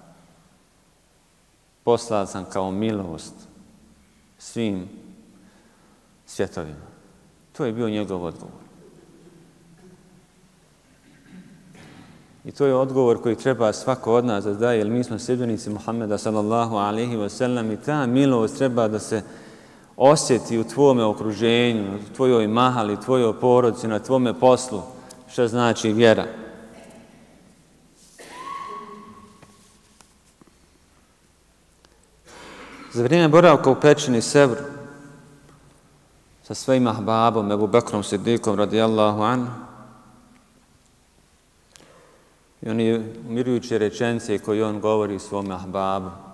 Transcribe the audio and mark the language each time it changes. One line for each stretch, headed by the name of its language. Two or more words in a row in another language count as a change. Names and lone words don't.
Bosnian: Poslat sam kao milost svim svjetovima. To je bio njegov odgovor. I to je odgovor koji treba svako od nas da daje, jer mi smo sljedbenici Muhammeda
Arabic: صلى الله عليه وسلم
Bosnian: i ta milost treba da se osjeti u tvome okruženju, u tvojoj mahali, tvojoj porodici, na tvome poslu, što znači vjera. Za vrijeme boravka u pećini Sevr sa svojim ahbabom, Ebu Bekrom Siddikom
Arabic: رضي الله عنه,
Bosnian: i oni umirujuće rečenice koje on govori svom ahbabu.